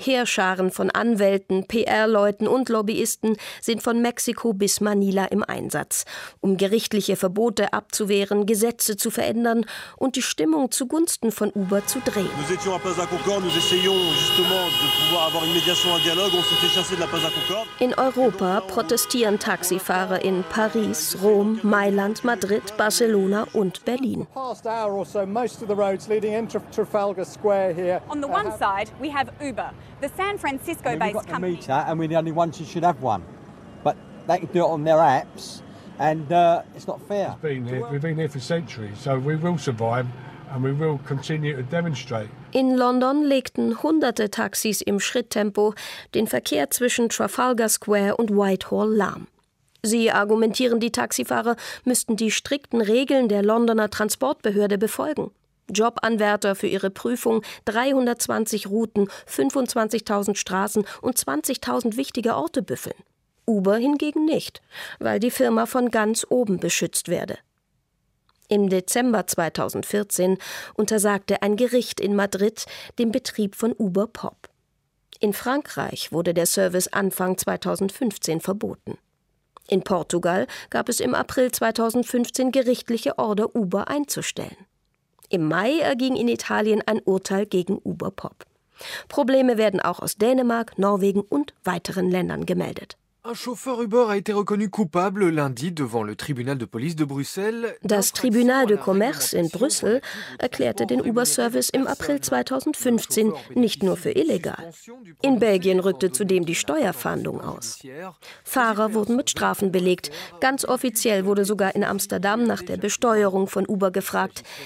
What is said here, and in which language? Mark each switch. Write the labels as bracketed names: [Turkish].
[German] Heerscharen von Anwälten, PR-Leuten und Lobbyisten sind von Mexiko bis Manila im Einsatz, um gerichtliche Verbote abzuwehren, Gesetze zu verändern und die Stimmung zugunsten von Uber zu drehen. [French] Nous étions à Plaza Concorde, nous essayons justement de pouvoir avoir une médiation, un dialogue, on s'est fait chasser de la Plaza Concorde. [German] In Europa protestieren Taxifahrer in Paris, Rom, Mailand, Madrid, Barcelona und Berlin. [English] Most of the roads leading into Trafalgar Square here. On the one side, we have Uber, the San Francisco based company. We've got the meter and we're the only ones who should have one. But they can do it on their apps and it's not fair. We've been here for centuries, so we will survive and we will continue to demonstrate. [German] In London legten hunderte Taxis im Schritttempo den Verkehr zwischen Trafalgar Square und Whitehall lahm. Sie argumentieren, die Taxifahrer müssten die strikten Regeln der Londoner Transportbehörde befolgen. Jobanwärter für ihre Prüfung, 320 Routen, 25.000 Straßen und 20.000 wichtige Orte büffeln. Uber hingegen nicht, weil die Firma von ganz oben beschützt werde. Im Dezember 2014 untersagte ein Gericht in Madrid den Betrieb von Uber Pop. In Frankreich wurde der Service Anfang 2015 verboten. In Portugal gab es im April 2015 gerichtliche Order, Uber einzustellen. Im Mai erging in Italien ein Urteil gegen Uber Pop. Probleme werden auch aus Dänemark, Norwegen und weiteren Ländern gemeldet. [French] Un chauffeur Uber a été reconnu coupable lundi devant le tribunal de police de Bruxelles. [German] Das Tribunal de Commerce in Brüssel erklärte den Uber-Service im April 2015 nicht nur für illegal. In Belgien rückte zudem die Steuerfahndung aus. Fahrer wurden mit Strafen belegt. Ganz offiziell wurde sogar in Amsterdam nach der Besteuerung von Uber gefragt.